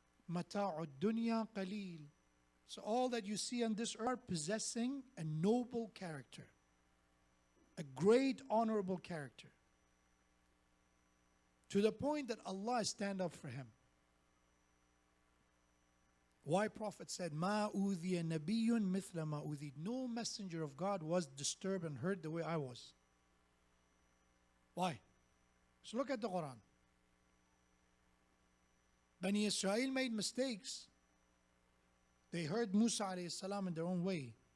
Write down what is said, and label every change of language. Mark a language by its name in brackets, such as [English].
[Arabic] مَتَاعُ الدُّنْيَا قَلِيلٌ. [English] So all that you see on this earth possessing a noble character, a great honorable character, to the point that Allah stand up for him. Why Prophet said, [Arabic] مَا أُوذِيَ نَبِيٌّ مِثْلَ مَا أُوذِيَ. [English] No messenger of God was disturbed and hurt the way I was. Why? So look at the Quran. Bani Israel made mistakes. They heard Musa alayhi salam in their own way.